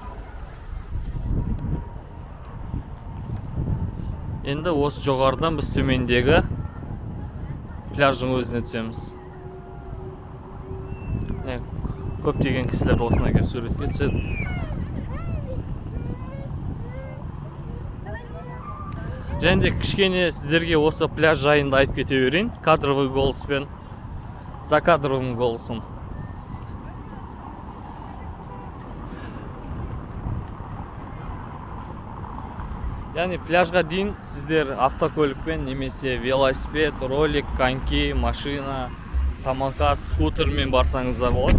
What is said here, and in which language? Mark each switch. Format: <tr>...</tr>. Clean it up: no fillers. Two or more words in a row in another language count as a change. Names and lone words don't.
<kk>Енді осы жоғарыдан біз төмендегі пляждың өзіне түсеміз. Көптеген кісілер осына келіп суретке түседі. Және де кішкене сіздерге осы пляж жайында айтып кете берейін.</kk> <ru>Кадровый голоспен, за кадровым голосом.</ru> <kk>Яғни пляжға дейін сіздер автокөлікпен, немесе велосипед, ролик, коньки, машина, самокат, скутермен барсаңыздар болады.</kk>